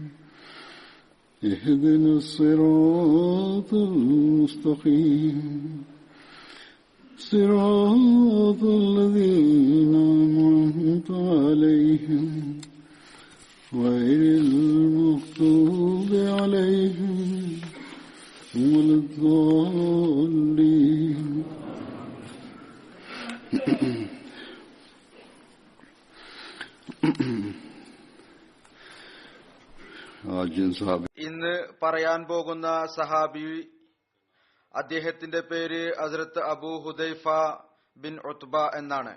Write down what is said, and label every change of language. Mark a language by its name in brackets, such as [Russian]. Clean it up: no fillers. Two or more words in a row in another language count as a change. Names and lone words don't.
[Arabic] اهدنا الصراط المستقيم صراط الذين أنعمت عليهم غير المغضوب عليهم ولا الضالين. [Malayalam] ഇന്ന് പറയാൻ പോകുന്ന സഹാബി, അദ്ദേഹത്തിന്റെ പേര് ഹസ്രത്ത് അബൂ ഹുദൈഫ ബിൻ ഉത്ബ എന്നാണ്.